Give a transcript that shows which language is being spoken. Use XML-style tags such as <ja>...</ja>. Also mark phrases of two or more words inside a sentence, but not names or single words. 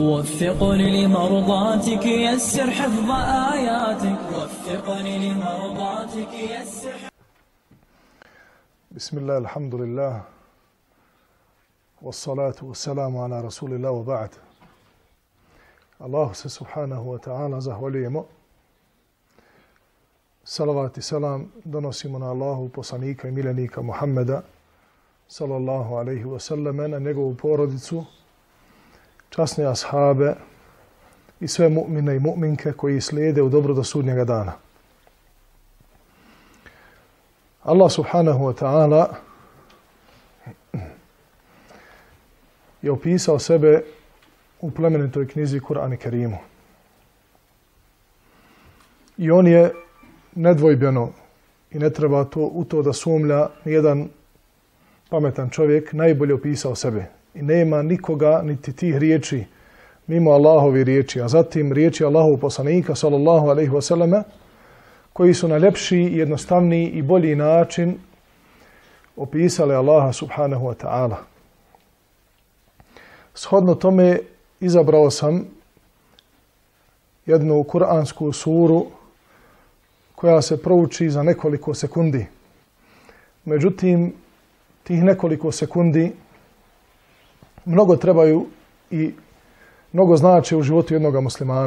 <ar>وفقني لمرضاتك يسر حفظ آياتك. وفقني لمرضاتك يسر. بسم الله الحمد لله والصلاة والسلام على رسول الله وبعد.</ar> <bs>Allahu se</bs> <ar>سبحانه وتعالى</ar> <bs>zahvaljujemo. Salavat i salam donosimo na Allahu poslanika i miljenika Muhammeda</bs> <ar>صلى الله عليه وسلم,</ar> <bs>na njegovu porodicu, časne ashabe i sve mu'mine i mu'minke koji slijede u dobro do sudnjega dana. Allah</bs> <ar>سبحانه وتعالى</ar> <bs>je opisao sebe u plemenitoj knjizi Kur'an i Kerimu. I on je nedvojbeno, i ne treba u to da sumlja nijedan pametan čovjek, najbolje opisao sebe. I nema nikoga, niti tih riječi, mimo Allahovi riječi, a zatim riječi Allahovog poslanika,</bs> <ar>صلى الله عليه وسلم,</ar> <bs>koji su na ljepši, jednostavniji i bolji način opisali Allaha</bs> <ar>سبحانه وتعالى.</ar> <bs>Shodno tome izabrao sam jednu kuransku suru koja se prouči za nekoliko sekundi. Međutim, tih nekoliko sekundi mnogo trebaju i mnogo znače u životu jednog muslimana.</bs>